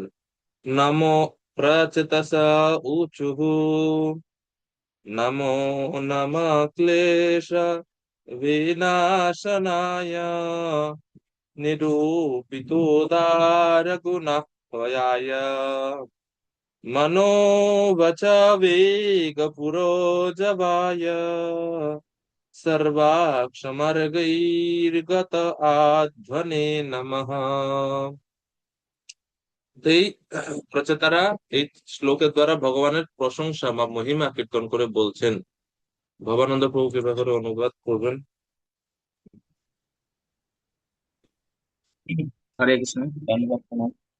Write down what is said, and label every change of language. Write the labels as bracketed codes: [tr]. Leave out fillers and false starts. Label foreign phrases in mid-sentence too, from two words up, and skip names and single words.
[sa] নমো প্রচেতসা উচুঃ, নমো নমঃ ক্লেশ বিনাশনায়, নিরূপিতোদার গুণাহয়ায়, मनोवचवेगपुरोजवाय, सर्वाक्षमर्गैर्गत आध्वने नमः। [bn] তো এই প্রচেতারা এই শ্লোকের দ্বারা ভগবানের প্রশংসা বা মহিমা কীর্তন করে বলছেন। ভবানন্দ প্রভু কৃপা করে অনুবাদ করবেন। হরে কৃষ্ণ, ধন্যবাদ প্রণাম।